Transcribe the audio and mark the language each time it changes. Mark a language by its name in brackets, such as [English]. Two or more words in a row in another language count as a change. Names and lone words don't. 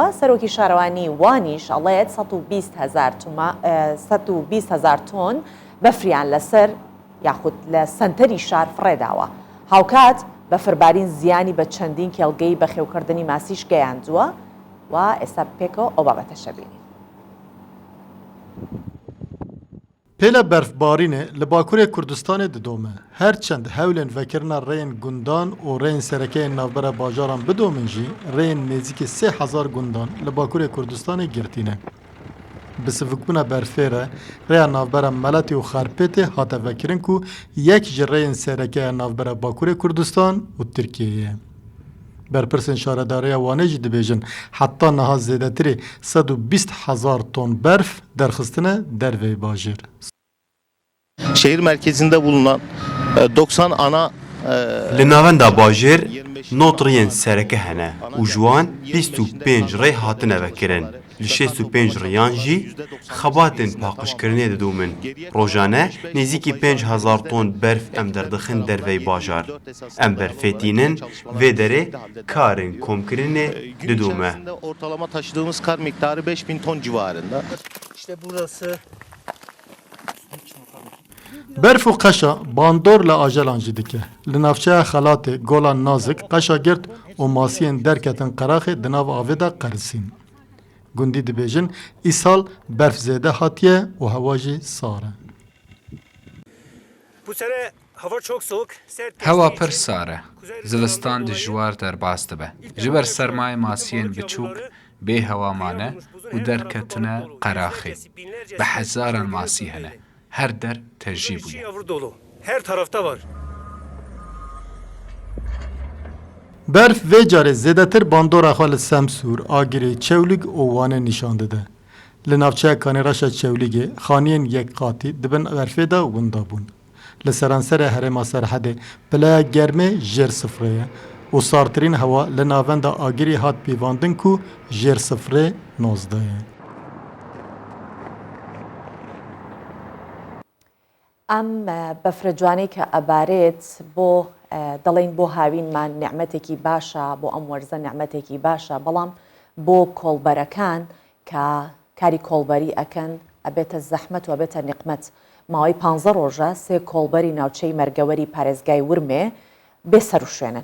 [Central Kurdish] سەرۆکی شارەوانی وانیش ئەڵێت 120,000 تۆن بەفریان لەسەر یاخود لە سنتەری شار فڕێداوە. هاوکات بەفربارین زیانی بە چەندین کێڵگەی بەخێوکردنی ماسیش گەیاندووە و ئێستا پێکەوە ئەو بابەتەشە بینی. [Kurdish] پێلە بەرفبارینێ لە باکوورێ کوردستانê didome her çend hewlên vekirina rêyên gundan û rêyên serekeyên navbera bajaran bidomin jî rêyên nêzîkî 3000 gundan li bakurê Kurdistanê girtîne. Bi sivikbûna berfê re rêya navbera Meletê û Xarpêtê hate vekirin ku yek ji rêyên serekeya navbera Bakurê Kurdistan û Tirkiyeyê. Berpirsên şaredarîya Wanê jî dibêjin heta niha zêdetirê 120,000 ton berf derxistine dervê bajêr. [Turkish] Şehir merkezinde bulunan 90 ana [Kurdish] li navenda bajêr notriyên sereke hene û ji wan 25 rê hatine vekirin. Li 65 riyan jî xebatên paqijkirinê didomin. Rojane nêzîkî 5000 ton berf em derdixin dervey bajar. Em berfêtînin vê derê karên komkirinê didome. [Turkish] Ortalama taşıdığımız kar miktarı 5000 ton civarında. İşte burası [Kurdish] Berf û qeşa bandor li ajelan jî dike. Li navçeya Xelatê Golan Nazik qeşa girt û masiyên derketin qeraxê di nav avê de qerisîn. Gundî dibêjin îsal berf zêde hatiye û hewa jî sar e. Hewa pir sar e. Zivistan dijwar derbas dibe. Ji ber sermayê masiyên biçûk bê hewa mane û derketine qeraxê. Bi hezaran masî hene. Her der tercih bûye. [Turkish] Her tarafta var. [Kurdish] Berf vê carê zêdetir bandora xwe li Semsûr, Agirê, Çewlig û Wanê nîşan dide. Li navçeya Kanêraşa Çewligê xaniyên yekqatî dibin berfê de winda bûn. Li seranserê herêma Serhedê pileya germê jêr sifrê ye û sartirîn hewa li navenda Agirê hat pîvandin ku jêr sifrê 19 ye. [Central Kurdish] ئەم بەفرە جوانەی کە ئەبارێت بۆ دەڵێن بۆ هاوینمان نعمەتێکی باشە بۆ ئەم وەرزە نعمەتێکی باشە بەڵام بۆ کۆڵبەرەکان کە کاری کۆڵبەری ئەکەن ئەبێتە زەحمەت و ئەبێتە نقمەت ماوەی 15 ڕۆژە 3 کۆڵبەری ناوچەی مەرگەوەری پارێزگای ورمێ بێسەر و شوێنن.